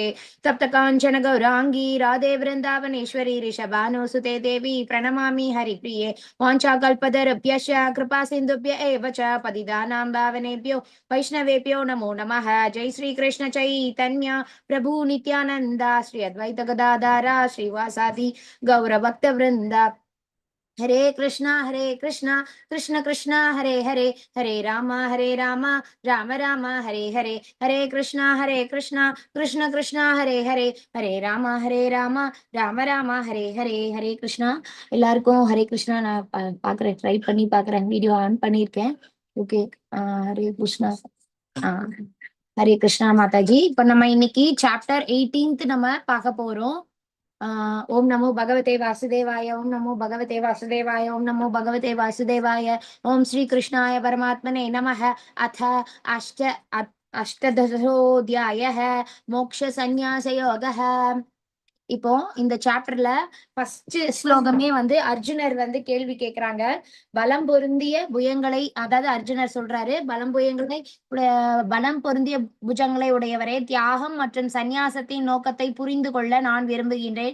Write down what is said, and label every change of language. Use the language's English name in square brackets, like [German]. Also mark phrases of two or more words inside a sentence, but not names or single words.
[Sanskrit] तप्त काञ्चन गौरांगी राधे वृन्दावनेश्वरी ऋषभानुसुते देवी प्रणमामि हरिप्रिये। वाञ्छाकल्पतरुभ्यश्च कृपा सिन्धुभ्य एव च पतितानां पावनेभ्यो वैष्णवेभ्यो नमो नमः। जय श्री कृष्ण चैतन्य प्रभु नित्यानंद श्री अद्वैत गदाधर श्रीवासादि गौरभक्त वृंद। हरे कृष्णा कृष्ण कृष्ण हरे हरे, हरे राम राम राम हरे हरे, हरे कृष्णा कृष्ण कृष्ण हरे हरे, हरे राम राम हरे हरे. हरे कृष्णा. [Tamil] எல்லாருக்கும் [Sanskrit] हरे कृष्ण. [Tamil] நான் பாக்குறேன், ட்ரை பண்ணி பாக்குறேன், [English] video on [Tamil] பண்ணிருக்கேன். ஓகே. [Sanskrit] हरे कृष्ण. हरे कृष्ण [Tamil] மாதாஜி. இப்ப நம்ம இன்னைக்கு சாப்டர் 18 நம்ம பார்க்க போறோம். [Sanskrit] ओम नमो भगवते वासुदेवाय, ओम नमो भगवते वासुदेवाय, ओम नमो भगवते वासुदेवाय. ओम श्री कृष्णाय परमात्मने नमः. अथ अष्टदशोऽध्यायः मोक्ष संन्यास योगः. [Tamil] இப்போ இந்த சாப்டர்ல ஃபர்ஸ்ட் ஸ்லோகமே அர்ஜுனர் கேள்வி கேக்குறாங்க. பலம் பொருந்திய புயங்களை, அதாவது அர்ஜுனர் சொல்றாரு, பலம் பொருந்திய புஜங்களை உடையவரே, தியாகம் மற்றும் சந்நியாசத்தின் நோக்கத்தை புரிந்து கொள்ள நான் விரும்புகின்றேன்.